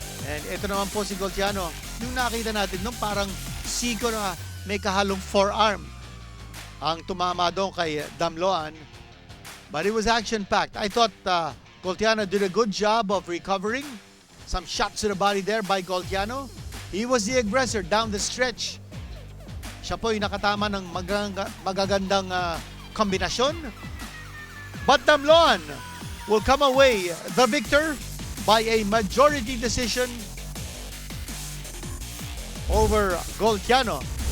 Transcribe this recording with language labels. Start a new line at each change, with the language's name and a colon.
Filipino: And ito naman po si Goltiano. Yung nakita natin nung parang siko na may kahalong forearm ang tumama doon kay Damloan.
English: But it was action-packed. I thought Goltiano did a good job of recovering. Some shots to the body there by Goltiano. He was the aggressor down the stretch.
Filipino: Siya po yung nakatama ng magagandang kombinasyon.
English: But Damloan will come away the victor by a majority decision over Goltiano.